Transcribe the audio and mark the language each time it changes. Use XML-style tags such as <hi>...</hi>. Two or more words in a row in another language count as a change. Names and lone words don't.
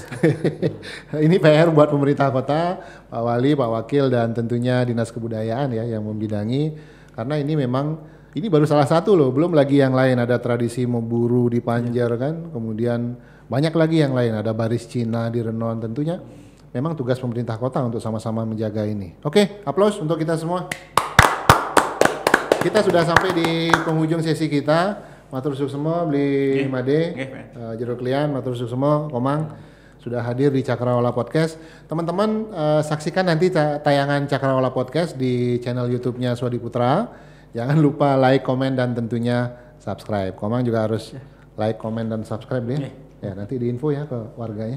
<id>Ini PR buat pemerintah kota, Pak Wali, Pak Wakil, dan tentunya Dinas Kebudayaan ya yang membidangi, karena ini memang ini baru salah satu loh, belum lagi yang lain. Ada tradisi memburu di Panjer kan, kemudian banyak lagi yang lain, ada baris Cina di Renon. Tentunya memang tugas pemerintah kota untuk sama-sama menjaga ini. Oke, aplaus untuk kita semua. Kita sudah sampai di penghujung sesi kita.</id> <jv>Matur suwun</jv> <id>semua beli Made, Jeruk Lian,</id> <jv>matur suwun</jv> <id>semua Komang sudah hadir di Cakrawala Podcast. Teman-teman saksikan nanti tayangan Cakrawala Podcast di channel YouTube-nya Swadi Putra. Jangan lupa like, komen, dan tentunya subscribe. Komang juga harus like, komen, dan subscribe ya. Ya, nanti diinfo ya ke warganya.</id>